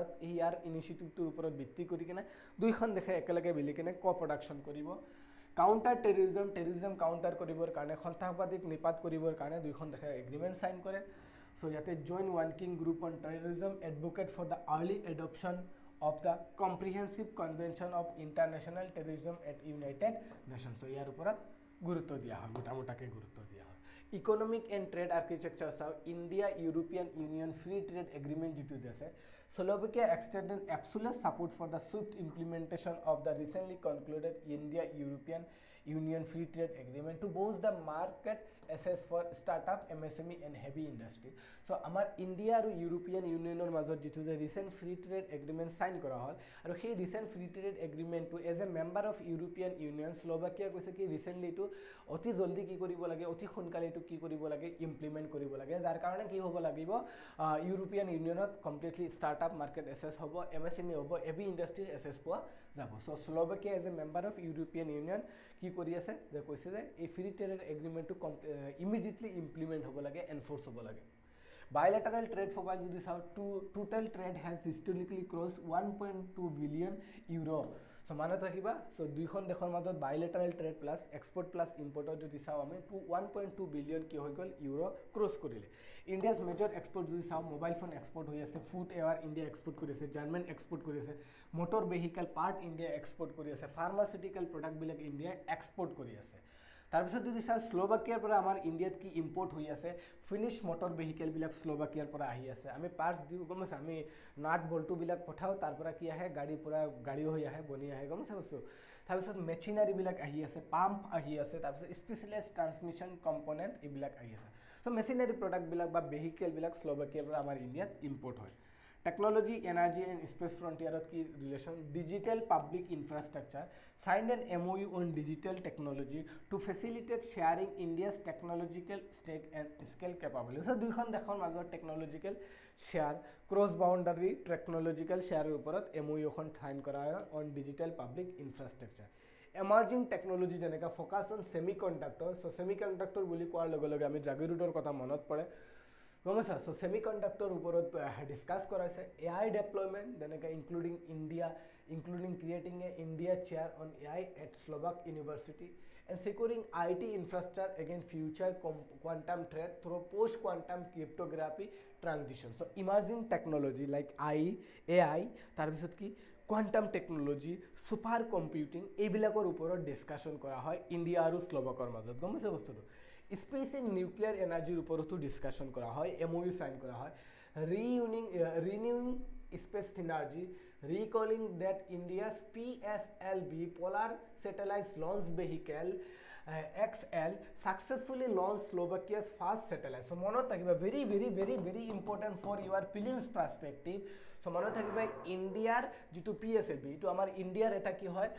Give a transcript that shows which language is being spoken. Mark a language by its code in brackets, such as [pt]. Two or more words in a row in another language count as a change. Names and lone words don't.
[as] এই ইয়াৰ ইনিচিয়েটিভটোৰ ওপৰত ভিত্তি কৰি কিনে দুইখন দেশে একেলগে মিলি কিনে প্ৰডাকশ্যন কৰিব [en] counter terrorism [as] কাউণ্টাৰ কৰিবৰ কাৰণে সন্ত্ৰাসবাদীক নিপাত কৰিবৰ কাৰণে দুইখন দেশে [en] agreement sign [as] কৰে চ' ইয়াতে [en] joint working group on terrorism advocate for the early adoption of the comprehensive convention of international terrorism at United Nations so [as] ইয়াৰ ওপৰত গুৰুত্ব দিয়া হয় মোটামোটাকে গুৰুত্ব দিয়া হয় [en] economic and trade architecture চাওঁ India European Union free trade agreement [as] যিটো আছে [en] Slovakia extended absolute support for the swift implementation of the recently concluded India European Union Free Trade Agreement to boost the market access for startup, MSME and heavy industry. [as] So আমাৰ ইণ্ডিয়া আৰু ইউৰোপিয়ান ইউনিয়নৰ মাজত যিটো যে [en] recent free trade agreement sign [as] কৰা হ'ল আৰু সেই [en] recent free trade agreement as a member of European Union Slovakia [as] কৈছে কি ৰিচেণ্টলি এইটো অতি জলদি কি কৰিব লাগে অতি সোনকালে এইটো কি কৰিব লাগে ইমপ্লিমেণ্ট কৰিব লাগে যাৰ কাৰণে কি হ'ব লাগিব ইউৰোপিয়ান ইউনিয়নত [en] completely startup market access [as] হ'ব MSME হ'ব [en] heavy industry access [as] পোৱা যাব [en] so Slovakia as a member of European Union [as] কি কৰি আছে যে কৈছে যে এই [en] free trade agreement immediately implement [as] হ'ব লাগে এনফৰ্চ হ'ব লাগে bilateral [en] trade profile [as] যদি চাওঁ [en] total trade has historically crossed 1.2 billion euro so [as] মানত ৰাখিবা so দুইখন দেশৰ মাজত [en] bilateral trade plus export plus import [as] যদি চাওঁ আমি 1.2 billion কি হৈ গ'ল ইউৰো ক্ৰছ কৰিলে [en] India's major export [as] যদি চাওঁ [en] mobile phone export [as] হৈ আছে [en] food ware India export [as] কৰি আছে [en] garment export [as] কৰি আছে [en] motor vehicle part India export [as] কৰি আছে [en] pharmaceutical products India export [as] কৰি আছে তাৰপিছত যদি চাওঁ স্লোভাকিয়াৰ পৰা আমাৰ ইণ্ডিয়াত কি ইম্পৰ্ট হৈ আছে [en] finished motor vehicles [as] স্লোভাকিয়াৰ পৰা আহি আছে আমি পাৰ্টছ দিওঁ গম পাইছে আমি [en] nut bolts [as] পঠাওঁ তাৰ পৰা কি আহে গাড়ীৰ পৰা গাড়ী হৈ আহে বনি আহে গম পাইছে বস্তু তাৰপিছত মেচিনাৰীবিলাক আহি আছে পাম্প আহি আছে তাৰপিছত [en] specialised transmission component [as] এইবিলাক আহি আছে [en] so machinery products [as] বা ভেহিকেলবিলাক স্লোভাকিয়াৰ পৰা আমাৰ ইণ্ডিয়াত ইম্পৰ্ট হয় [en] Technology, energy and space frontier की relation digital public infrastructure signed an MOU on digital technology to facilitate sharing India's technological stake and scale capability. So [as] দুইখন দেশৰ মাজত [en] technological share cross boundary technological share ওপৰত MOU এখন sign [as] কৰা হয় [en] on digital public infrastructure. Emerging technology [as] যেনেকা [en] focus on semiconductor so semiconductor [as] বুলি কোৱাৰ লগে লগে আমি জাগিৰোডৰ কথা মনত পৰে গমছা [en] so semiconductor [as] ওপৰত ডিসকাস কৰাইছে [en] AI deployment [as] যেনেকৈ [en] including creating a India chair on AI at Slovak University and securing IT infrastructure against future quantum threat through post quantum cryptography transition so emerging technology like AI [as] তাৰপিছত কি [en] quantum technology super computing [as] এইবিলাকৰ ওপৰত ডিসকাশন কৰা হয় ইণ্ডিয়া আৰু স্লোভাকৰ মাজত গমছে বস্তুটো [en] Space and nuclear energy [as] উপৰতো ডিসকাশন কৰা হয় [en] MOU [as] সাইন কৰা হয় [en] renewing space synergy recalling that India's PSLV polar satellite launch vehicle XL successfully launched Slovakia's first satellite so [as] মনত থাকিবা [en] very important for your prelims perspective so [as] মনত থাকিবা ইণ্ডিয়াৰ যেটো PSLV এটো আমাৰ ইণ্ডিয়াৰ এটা কি